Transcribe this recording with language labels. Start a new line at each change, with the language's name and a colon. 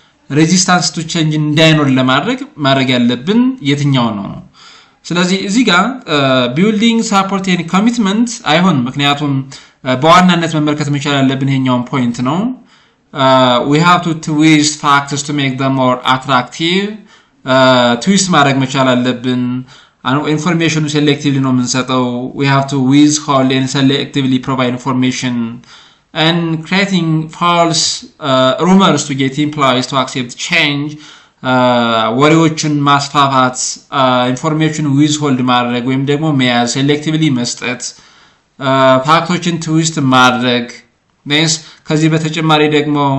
English: resistance to change
Amharic: እንዳይኖር ለማድረግ ያለብን የትኛው ነው? ስለዚህ እዚህ ጋር
English: building support and commitment
Amharic: አይሆንም። ምክንያቱም በዋናነት መመልከት መቻል ያለብን ይሄኛውን ፖይንት ነው።
English: we have to twist factors to make them more attractive. twist
Amharic: ማድረግ መቻል አለብን።
English: information selectively
Amharic: ነው የምንሰጠው።
English: we have to withhold and selectively provide information and creating false rumors to get employees to accept change.
Amharic: ወሬዎችን ማስፋፋት information withhold ማድረግ ወይም ደግሞ መያዝ selectively መስጠት ፋክቶችን twist ማድረግ ከዚህ በተጨማሪ ደግሞ